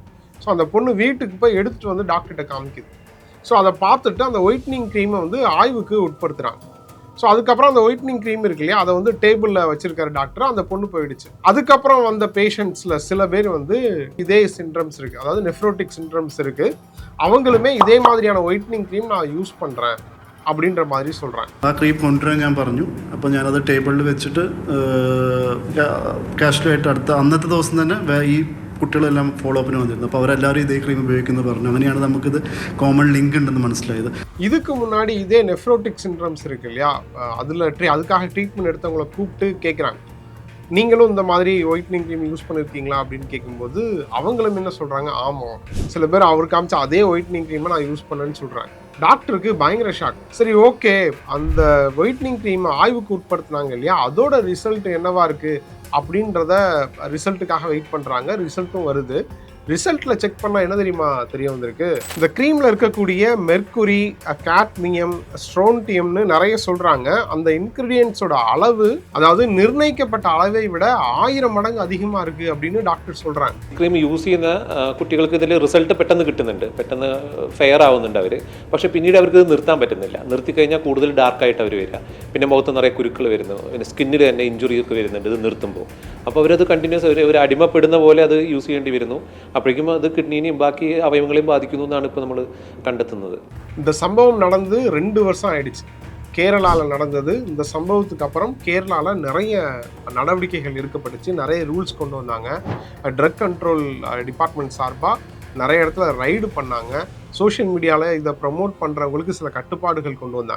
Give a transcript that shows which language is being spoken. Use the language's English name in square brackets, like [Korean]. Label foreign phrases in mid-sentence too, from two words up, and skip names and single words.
[Tamil] ஸோ அந்த பொண்ணு வீட்டுக்கு போய் எடுத்துகிட்டு வந்து டாக்டர்கிட்ட காமிக்குது. ஸோ அதை பார்த்துட்டு அந்த [English] whitening cream [Tamil] வந்து ஆய்வுக்கு உட்படுத்துகிறாங்க. ஸோ அதுக்கப்புறம் அந்த [English] whitening cream [Tamil] இருக்கு இல்லையா, அதை வந்து டேபிளில் வச்சிருக்கிற டாக்டர், அந்த பொண்ணு போயிடுச்சு. அதுக்கப்புறம் வந்த பேஷண்ட்ஸில் சில பேர் வந்து இதே சிண்ட்ரம்ஸ் இருக்குது, அதாவது [English] nephrotic syndromes [Tamil] இருக்குது, அவங்களுமே இதே மாதிரியான [English] whitening cream [Tamil] நான் யூஸ் பண்ணுறேன் அப்படின்ற மாதிரி சொல்கிறாங்க. [Malayalam] ആ ക്രീം കൊണ്ടുവരാൻ ഞാൻ പറഞ്ഞു. അപ്പോൾ ഞാനത് ടേബിളിൽ വെച്ചിട്ട് കാഷ്വലായിട്ട് അന്നത്തെ ദിവസം തന്നെ ഈ കുട്ടികളെല്ലാം ഫോളോ അപ്പിന് വന്നിരുന്നു. അപ്പോൾ അവരെല്ലാവരും ഇതേ ക്രീം ഉപയോഗിക്കുന്നത് പറഞ്ഞു. അങ്ങനെയാണ് നമുക്കിത് [English] common link [Malayalam] ഉണ്ടെന്ന് മനസ്സിലായത്. [Tamil] இதுக்கு முன்னாடி இதே [English] nephrotic syndromes [Tamil] இருக்கு இல்லையா, அதுக்காக ட்ரீட்மெண்ட் எடுத்தவங்களை கூப்பிட்டு கேட்குறாங்க, நீங்களும் இந்த மாதிரி [English] whitening cream [Tamil] யூஸ் பண்ணியிருக்கீங்களா அப்படின்னு கேட்கும்போது அவங்களும் என்ன சொல்கிறாங்க, ஆமாம், சில பேர் அவர் காமிச்ச அதே [English] whitening cream [Tamil] நான் யூஸ் பண்ணேன்னு சொல்கிறாங்க. டாக்டருக்கு பயங்கர ஷாக். சரி, ஓகே, அந்த [English] whitening cream [Tamil] ஆய்வுக்கு உட்படுத்தினாங்க இல்லையா, அதோட ரிசல்ட் என்னவா இருக்குது அப்படின்றத ரிசல்ட்டுக்காக வெயிட் பண்ணுறாங்க. ரிசல்ட்டும் வருது. ரிசல்ட்டில் செக் பண்ணால் என்ன தெரியுமா தெரிய வந்திருக்கு, இந்த க்ரீமில் இருக்கக்கூடிய மெர்க்குரி, கேட்மியம், ஸ்ட்ரோன்டியம்னு நிறைய சொல்கிறாங்க. அந்த இன்க்ரீடியன்ஸோட அளவு, அதாவது நிர்ணயிக்கப்பட்ட அளவை விட 1000 മടങ്ങ് அதிகமாக இருக்குது அப்படின்னு டாக்டர் சொல்கிறாங்க. [Malayalam] ക്രീം യൂസ് ചെയ്യുന്ന കുട്ടികൾക്ക് ഇതിൽ റിസൾട്ട് പെട്ടെന്ന് കിട്ടുന്നുണ്ട്, പെട്ടെന്ന് ഫെയർ ആവുന്നുണ്ട് അവർ. പക്ഷേ പിന്നീട് അവർക്ക് ഇത് നിർത്താൻ പറ്റുന്നില്ല. നിർത്തിക്കഴിഞ്ഞാൽ കൂടുതൽ ഡാർക്കായിട്ട് അവർ വരിക, പിന്നെ മുഖത്ത് നിറയെ കുരുക്കൾ വരുന്നു, പിന്നെ സ്കിന്നിൽ തന്നെ ഇഞ്ചുറി ഒക്കെ വരുന്നുണ്ട് ഇത് നിർത്തുമ്പോൾ. അപ്പോൾ അവരത് കണ്ടിന്യൂസ് ഒരു അടിമപ്പെടുന്ന പോലെ അത് യൂസ് ചെയ്യേണ്ടി വരുന്നു. അപ്പോഴേക്കും അത് കിഡ്നിനെയും ബാക്കി അവയവങ്ങളെയും ബാധിക്കുന്നു എന്നാണ് ഇപ്പോൾ നമ്മൾ കണ്ടെത്തുന്നത്. [Tamil] இந்த சம்பவம் நடந்து 2 வருஷம் ஆயிடுச்சு. கேரளாவில் நடந்தது. இந்த சம்பவத்துக்கு அப்புறம் கேரளாவில் நிறைய நடவடிக்கைகள் எடுக்கப்பட்டுச்சு, நிறைய ரூல்ஸ் கொண்டு வந்தாங்க. [English] drug control department [Tamil] சார்பாக நிறைய இடத்துல ரைடு பண்ணாங்க. சோஷியல் மீடியாவில் இதை ப்ரமோட் பண்ணுறவங்களுக்கு சில கட்டுப்பாடுகள் கொண்டு வந்தாங்க.